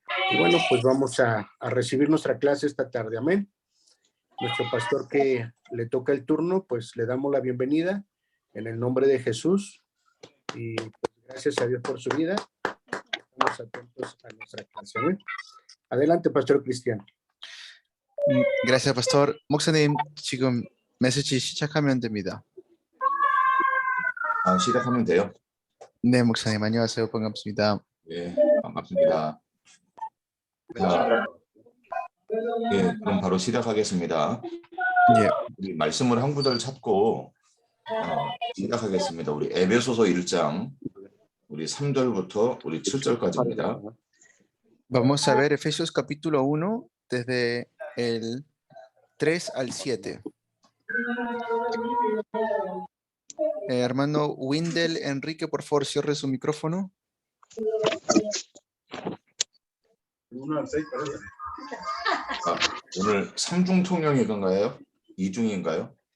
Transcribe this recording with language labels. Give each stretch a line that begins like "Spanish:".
Spanish: Y bueno, pues vamos a recibir nuestra clase esta tarde. Amén. Nuestro pastor que le toca el turno, pues le damos la bienvenida en el nombre de Jesús. Y pues, gracias a Dios por su vida. Estamos atentos a nuestra clase. ¿Eh? Adelante, pastor Cristiano. Gracias, pastor.
Korean: 목사님, 지금 메시지 시작하면 됩니다. 시작하면 돼요? 네, 목사님, 안녕하세요. 반갑습니다. 예, 반갑습니다. 예, 그럼 바로 시작하겠습니다. 예. 우리 말씀을 한 구절 찾고 시작하겠습니다. 우리 에베소서 1장 우리 3절부터 우리 7절까지입니다.
Spanish: Vamos a ver Efesios capítulo 1 desde el 3 al 7. Hermano Windel Enrique, por favor, cierre su micrófono. 1 al 6,
Korean: 오늘 3중 통역인가요? 2중인가요?